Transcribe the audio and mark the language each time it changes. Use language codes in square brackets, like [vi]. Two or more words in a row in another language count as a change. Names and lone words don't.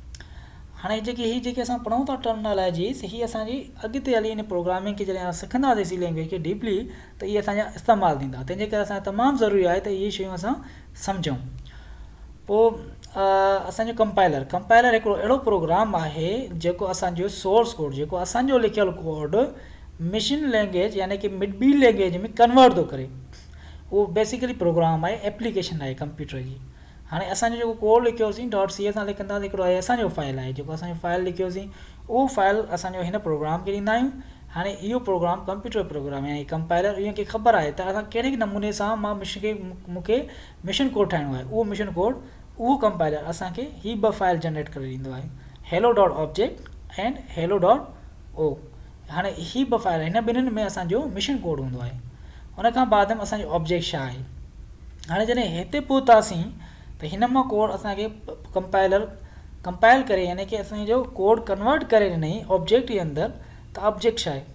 [sd] हाणे जेके असां पढ़ूं था टर्मिनोलॉजीज़, हीअ असांजी अॻिते हली इन प्रोग्रामिंग खे जॾहिं असां सिखंदासीं [en] C language [sd] खे डीपली त इहे असांजा इस्तेमालु थींदा। तंहिंजे करे असांखे तमामु ज़रूरी आहे त इहे शयूं असां सम्झूं। पोइ असांजो कंपाइलर हिकिड़ो अहिड़ो प्रोग्राम आहे जेको असांजो [en] source code, [sd] जेको असांजो लिखियलु कोड [en] mission language [sd] यानी कि ॿी लैंग्वेज में कन्वर्ट थो करे। उहो बेसिकली प्रोग्राम आहे, एप्लीकेशन आहे कंप्यूटर जी। हाणे असांजो जेको कोड लिखियोसीं .c सां लिखंदासीं, हिकिड़ो आहे असांजो फाइल आहे जेको असांजो फाइल लिखियोसीं, उहो फाइल असांजो हिन प्रोग्राम खे ॾींदा आहियूं। हाणे इहो प्रोग्राम कंप्यूटर प्रोग्राम यानी कंपाइलर इहो खे ख़बर आहे त असां कहिड़े नमूने सां मूंखे [en] mission code [sd] ठाहिणो आहे। उहो [en] mission code [sd] उहो कंपाइलर असांखे हीअ ॿ फाइल जनरेट करे ॾींदो आहे, [en] hello.object एंड hello.o। [sd] हाणे हीअ ॿ फाइल हिन ॿिन्हिनि में असांजो [en] mission code [sd] हूंदो आहे। उन खां बाद में असांजो ऑब्जेक्ट छा आहे। हाणे जॾहिं हिते पहुतासीं त हिन मां कोड असांखे कंपाइल करे यानी कि असांजो कोड कन्वर्ट करे ॾिनई ऑब्जेक्ट जे अंदरि। त ऑब्जेक्ट छा आहे।